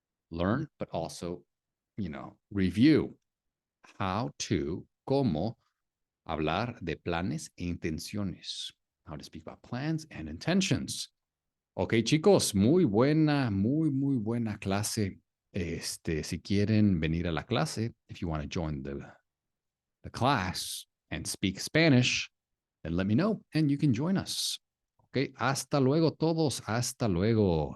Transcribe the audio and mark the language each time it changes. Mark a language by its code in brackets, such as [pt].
[en] Learn, but also, review. How to, [es] cómo hablar de planes e intenciones. [en] How to speak about plans and intentions. [es] Ok, chicos, muy buena clase. Si quieren venir a la clase, [en] if you want to join the class and speak Spanish, then let me know and you can join us. [es] Okay, hasta luego todos, hasta luego.